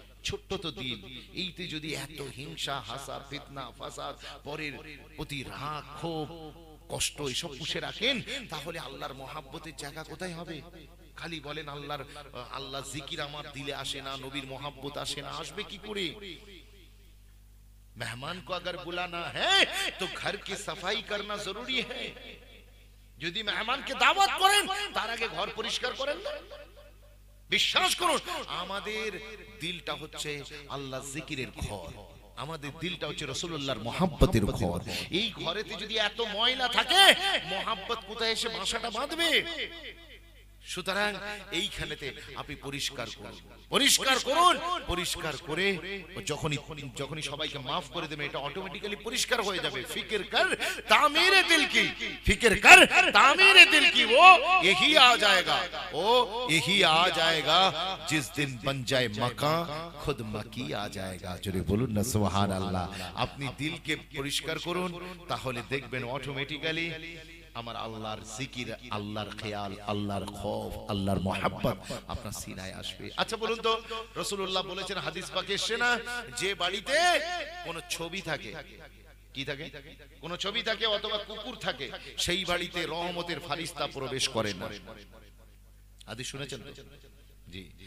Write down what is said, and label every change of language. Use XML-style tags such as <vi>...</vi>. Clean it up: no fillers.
<bn>ছোট্ট তো দিল, এইতে যদি এত হিংসা, হাসাদ, ফিতনা, ফাসাদ, পরের প্রতি রাগ, ক্ষোভ, কষ্ট এসব পুষে রাখেন, তাহলে আল্লাহর মহাব্বতের জায়গা কোথায় হবে? খালি বলেন আল্লাহ জিকির আমার দিলে আসে না, নবীর মহাব্বত আসে না, আসবে কি করে?</bn> <hi>मेहमान को अगर बुलाना है तो घर की सफाई करना जरूरी है।</hi> <bn>যদি মেহমানকে দাওয়াত করেন তার আগে ঘর পরিষ্কার করেন না। বিশ্বাস করুন, আমাদের দিলটা হচ্ছে আল্লাহ জিকিরের ঘর, আমাদের দিলটা হচ্ছে রাসূলুল্লাহর মহব্বতের ঘর। এই ঘরেতে যদি এত ময়লা থাকে, মহব্বত কোথায় এসে বাসাটা বাঁধবে? সুতরাং এইখানেতে আপনি পরিষ্কার করুন, পরিষ্কার করুন, পরিষ্কার করে যখনই সবাইকে মাফ করে দেবেন, এটা অটোমেটিক্যালি পরিষ্কার হয়ে যাবে।</bn> <hi>ফিকির কর তামিরে দিল কি, ফিকির কর তামিরে দিল কি, वो यही आ जाएगा, वो यही आ जाएगा जिस दिन बन जाए मकान खुद मकी आ जाएगा।</hi> <bn>জোরে বলুন না সুবহানাল্লাহ। আপনি দিলকে পরিষ্কার করুন, তাহলে দেখবেন অটোমেটিক্যালি আমার আল্লাহর জিকির, আল্লাহর খেয়াল, আল্লাহর খৌফ, আল্লাহর মহব্বত আপনার সিনায় আসবে। আচ্ছা বলুন তো, রাসূলুল্লাহ বলেছেন, হাদিস পাকে এসেছে না, যে বাড়িতে কোন ছবি থাকে, কি থাকে, কোন ছবি থাকে অথবা কুকুর থাকে, সেই বাড়িতে রহমতের ফারিস্তা প্রবেশ করে না। হাদিস শুনেছেন তো? জি।</bn>